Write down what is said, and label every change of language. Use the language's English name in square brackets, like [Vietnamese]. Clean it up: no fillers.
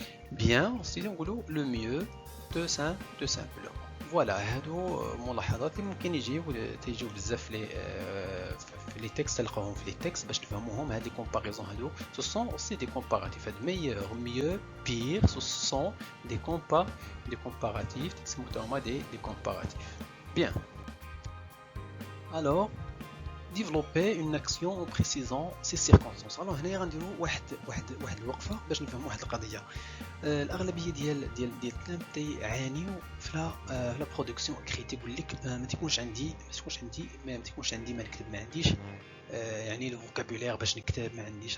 [French] Bien, aussi on dit le mieux, tout simplement. [Arabic] Voilà, هادو ملاحظات اللي ممكن يجيو بزاف في لي تكست تلقاوهم في لي تكست باش تفهموهم. هاد لي كومباريزون هادو [French] ce sont aussi des comparatifs. meilleur, mieux, pire, ce sont des comparatifs. [Arabic] تسموهم [French] des comparatifs. Bien. Alors développer une action en précisant ses circonstances. [Arabic] Alors هنا غنديروا واحد الوقفه باش نفهموا واحد القضيه. الاغلبيه ديال الكلام تيعانيو في لا برودكسيون كريت يقول لك ما تكونش عندي ما نكتب ما عنديش يعني لو فوكابولير باش نكتب ما عنديش.